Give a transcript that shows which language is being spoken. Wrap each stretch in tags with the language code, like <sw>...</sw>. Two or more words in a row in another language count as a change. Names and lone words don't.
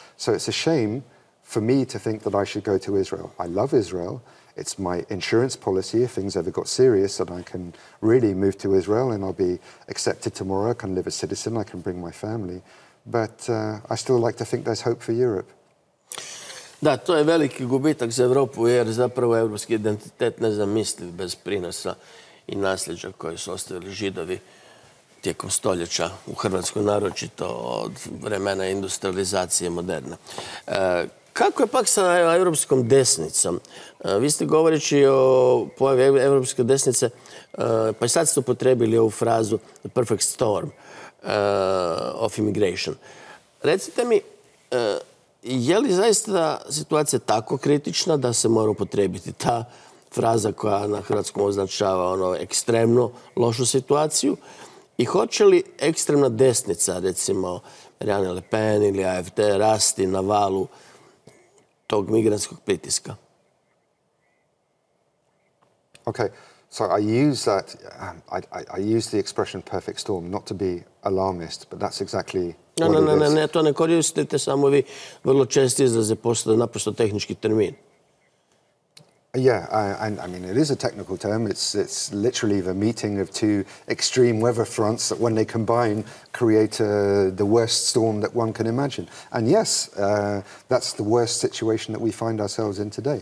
<en>So it's a shame for me to think that I should go to Israel. I love Israel. It's my insurance policy. If things ever got serious, that I can really move to Israel, and I'll be accepted tomorrow. I can live as a citizen. I can bring my family. But I still like to think there's hope for Europe.</en> <hr>Da, to je veliki gubitak za Europu, jer zapravo europski identitet nezamisliv bez prinosa i nasljeđa koje su ostavili Židovi tijekom stoljeća u Hrvatskoj, naročito od vremena industrializacije moderne. Kako je pak sa europskom desnicom? Vi ste govoreći o pojavi europske desnice, pa i sad ste upotrebili ovu frazu</hr> <en>the perfect storm of immigration.</en> <hr>Recite mi, je li zaista situacija tako kritična da se mora upotrijebiti ta fraza koja na hrvatskom označava ekstremno lošu situaciju? I hoće li ekstremna desnica, recimo Marine Le Pen ili AfD, rasti na valu tog migrantskog pritiska?</hr> <en>Okay, so I use that, I use the expression perfect storm, not to be alarmist, but that's exactly what it is.</en> <hr>Ne, to ne koristite samo vi. Vrlo česti izraze postaju naprosto tehnički termin.</hr> <en>Yeah, and I mean, it is a technical term. It's literally the meeting of two extreme weather fronts that, when they combine, create the worst storm that one can imagine. And yes, that's the worst situation that we find ourselves in today.</en>